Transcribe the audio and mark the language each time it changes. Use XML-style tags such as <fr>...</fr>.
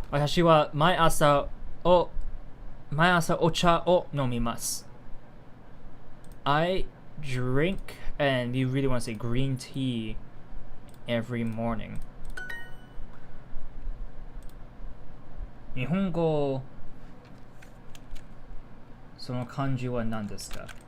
<ja>私は毎朝お茶を飲みます。</ja> <en>I drink, and you really want to say green tea every morning.</en> <ja>日本語その漢字は何ですか？</ja>